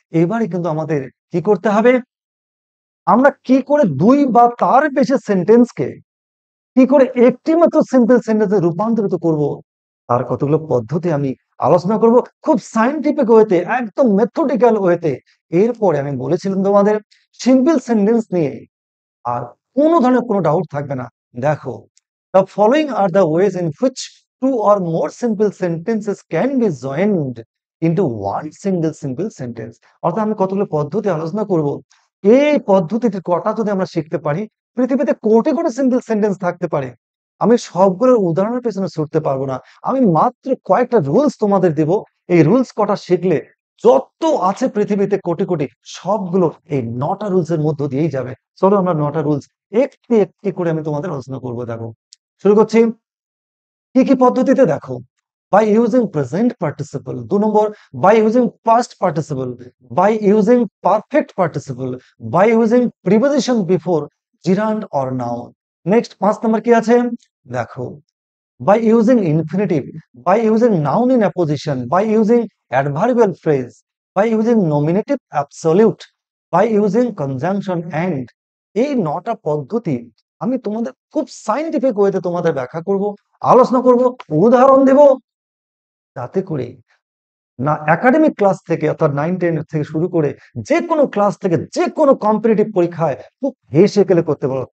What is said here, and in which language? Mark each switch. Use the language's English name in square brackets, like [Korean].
[Bangla] এবারে কিন্তু আমাদের কি করতে হবে, আমরা কি করে দুই বা তার বেশি সেন্টেন্সকে কি করে একটি মাত্র সিম্পল সেন্টেন্সে রূপান্তরিত করব, তার কতগুলো পদ্ধতি আমি আলোচনা করব খুব সায়েন্টিফিক ওয়েতে, একদম মেথডিক্যাল ওয়েতে। এরপরে আমি বলেছিলাম তোমাদের সিম্পল সেন্টেন্স নিয়ে আর কোনো ধরনের কোনো ডাউট থাকবে না। দেখো [English] the following are the ways in which two or more simple sentences can be joined into one single simple sentence। [Bangla] অর্থাৎ আমি কতগুলো পদ্ধতি আলোচনা করব, এই পদ্ধতিটির কটা যদি আমরা শিখতে পারি, পৃথিবীতে কোটি কোটি সিম্পল সেন্টেন্স থাকতে পারে। আমি সবগুলোর উদাহরণের পেছনে ছুটতে পারবো না, আমি মাত্র কয়েকটা রুলস তোমাদের দেব। এই রুলস কটা শিখলে যত আছে পৃথিবীতে কোটি কোটি, সবগুলো এই 9টা রুলসের মধ্য দিয়েই যাবে। চলো আমরা 9টা রুলস একটি একটি করে আমি তোমাদের আলোচনা করবো। দেখো শুরু করছি কি কি পদ্ধতিতে। দেখো [English] by using present participle, [Bangla] 2 number [English] by using past participle, by using perfect participle, by using preposition before gerund or noun। Next [Bangla] 5 নম্বর কি আছে দেখো [English] by using infinitive, by using noun in apposition, by using adverbial phrase, by using nominative absolute, by using conjunction and। [Bangla] এই 9টা পদ্ধতি আমি তোমাদের খুব scientific ওয়েতে তোমাদের ব্যাখ্যা করব, আলোচনা করব, উদাহরণ দেব, যাতে করে না একাডেমিক ক্লাস থেকে অর্থাৎ 9-10 থেকে শুরু করে যে কোনো ক্লাস থেকে যে কোনো কম্পিটিটিভ পরীক্ষায় খুব হেসে খেলে করতে পারো।